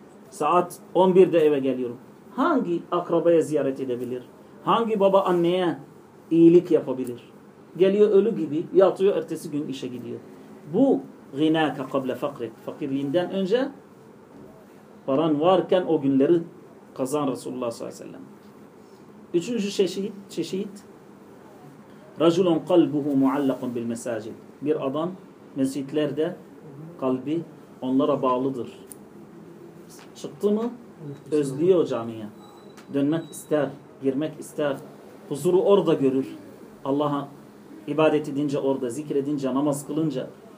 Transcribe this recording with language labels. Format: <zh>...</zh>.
<tr>Saat 11'de eve geliyorum. Hangi akrabaya ziyaret edebilir? Hangi baba anneye iyilik yapabilir? Geliyor ölü gibi, yatıyor, ertesi gün işe gidiyor. Bu</tr> <ar>gınaka kable fakret.</ar> <tr>Fakirliğinden önce paran varken o günleri kazan Resulullah sallallahu aleyhi ve sellem. Üçüncü çeşit</tr> <ar>رَجُلٌ قَلْبُهُ مُعَلَّقٌ بِالْمَسَاجِدِ.</ar> <tr>Bir adam mescitlerde kalbi onlara bağlıdır. Çıktı mı özlüyor camiye. Dönmek ister, girmek ister. Huzuru orada görür. Allah'a ibadet edince orada, zikredince, namaz kılınca.</tr>